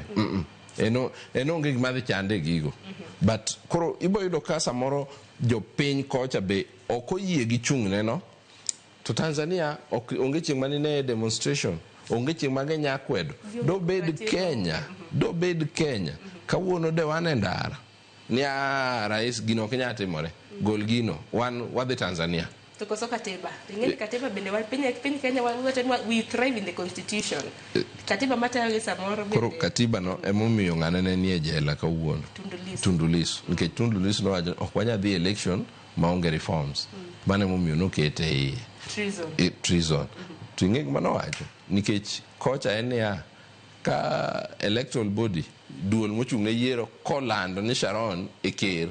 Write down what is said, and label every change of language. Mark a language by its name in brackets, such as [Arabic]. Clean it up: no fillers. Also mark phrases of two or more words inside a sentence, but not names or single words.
[Luo (Kenya and Tanzania)] Eno onge gima dhi chande gigo. But koro ibo yudo ka samoro jo piny kocha be ok oyie gi chung' neno, to Tanzania onge chieng' manine demonstration, onge chieng' mage nyakwedo, do bed Kenya, kawuono de wan e ndara. Nia rais gino ok nyal timore, gol gino, wadhi Tanzania. To koso katiba. Ingeni katiba bende piny Kenya [English] we thrive in the constitution. [Luo (Kenya and Tanzania)] Katiba mata gi samoro bende. Koro katiba no emomiyo ng'anene nie jela kawuono. Tundu Lissu. Nikech Tundu Lissu no wacho ok wanya dhi election maonge reforms. Mane emomiyo nokete e treason. To ing'e gima nowacho, nikech kocha en ya ka [English] electoral body [Luo (Kenya and Tanzania)] duol mochung' ne yiero kolando ni Sharon e ker.